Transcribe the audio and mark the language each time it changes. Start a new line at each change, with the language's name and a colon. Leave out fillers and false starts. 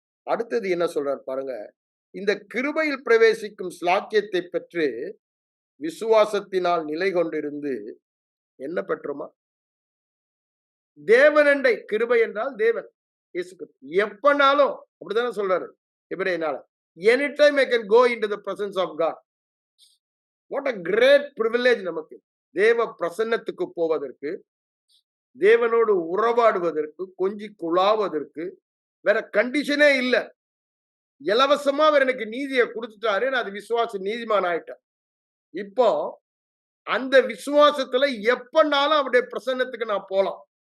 Tamil: அடுத்தது என்ன சொல்றார் பாருங்க. இந்த கிருபையில் பிரவேசிக்கும் ஸ்லாக்கியத்தை பெற்று விசுவாசத்தினால் நிலை கொண்டிருந்து என்ன பெற்றோமா? தேவனண்டை. கிருபை என்றால் தேவன் இயேசு கிறிஸ்து. எப்பனாலும் அப்படித்தானே சொல்றாரு எபிரேயனால.
English: Any time I can go into the presence of God. What a great privilege நமக்கு.
Tamil: தேவ பிரசன்னத்துக்கு போவதற்கு, தேவனோடு உறவாடுவதற்கு, கொஞ்சி குழாவதற்கு வேற கண்டிஷனே இல்ல. இலவசமா அவர் எனக்கு நீதியை கொடுத்துட்டாரு. நான் அது விசுவாச நீதிமான் ஆயிட்டேன். இப்போ அந்த விசுவாசத்துல எப்பனாலும் அவருடைய பிரசன்னத்துக்கு நான் போலாம்.